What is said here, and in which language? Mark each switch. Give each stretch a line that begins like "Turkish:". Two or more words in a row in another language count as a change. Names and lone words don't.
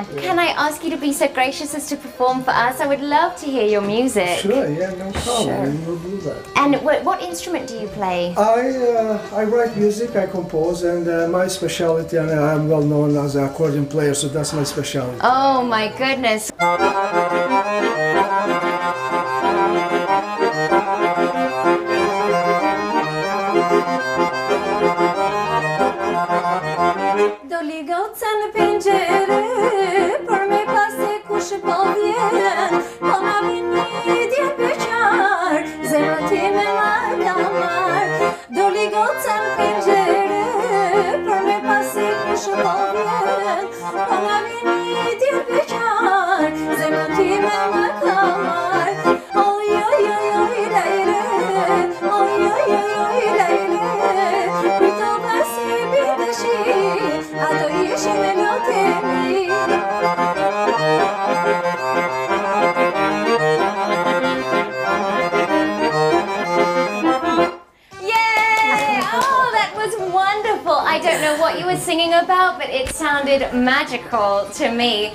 English: Can I ask you to be so gracious as to perform for us? I would love to hear your music. Sure, yeah, no problem. We'll do that. And what instrument do you play? I write music, I compose, and my specialty, and I'm well known as an accordion player, so that's my specialty. Oh my goodness.
Albanian: Doli goca në pengjere, për me pase kush po vjen, po ma vin një djetë beqar, zemra time ma ka marr. Doli goca në pengjere, për me pase kush po vjen, po ma vin një djetë beqar, zemra time ma ka marr. Oj, oj, oj, oj, lejle, oj, oj, oj, oj, lejle, kujto pasi bideshi, ato ishin e lotemi.
English: Yay! Oh, that was wonderful. I don't know what you were singing about, but it sounded magical to me.